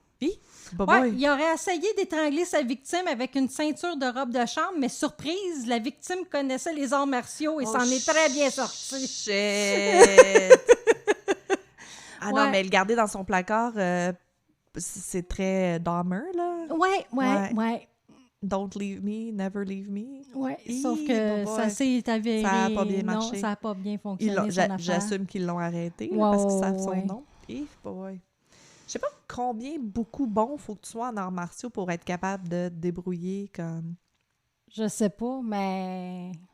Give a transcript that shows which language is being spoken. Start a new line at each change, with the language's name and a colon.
French: Il aurait essayé d'étrangler sa victime avec une ceinture de robe de chambre, mais surprise, la victime connaissait les arts martiaux et s'en est très bien sortie.
English: Shit!
French: Non, mais le garder dans son placard, c'est très Dahmer, là. Ouais.
English: Don't leave me, never leave me.
French: Ouais, sauf que ça s'est avéré. Ça n'a pas bien marché. Non, ça n'a pas bien fonctionné. J'assume qu'ils l'ont arrêté parce qu'ils savent son nom. Je sais pas beaucoup bon faut que tu sois en arts martiaux pour être capable de te débrouiller comme... Je sais pas, mais...